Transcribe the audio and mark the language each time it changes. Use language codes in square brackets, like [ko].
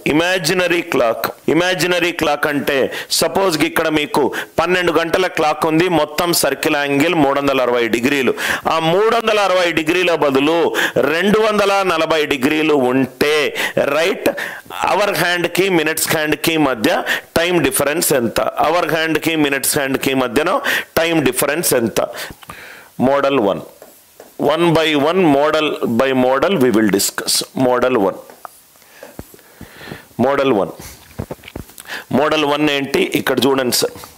[te] Imaginary clock. Imaginary clock అంటే suppose ఇక్కడ మీకు 12 గంటల క్లాక్ ఉంది, మొత్తం సర్కిల్ యాంగిల్ 360 డిగ్రీలు. ఆ 360 డిగ్రీల బదులు 240 డిగ్రీలు ఉంటే రైట్ అవర్ హ్యాండ్కి మినిట్స్ హ్యాండ్కి మధ్య టైం డిఫరెన్స్ ఎంత, అవర్ హ్యాండ్కి మినిట్స్ హ్యాండ్కి మధ్యన టైం డిఫరెన్స్ ఎంత. [en] Model 1 1 by 1 model by model we will discuss. [te] Model 1 model 1 ఏంటి ఇక్కడ చూడండి సార్.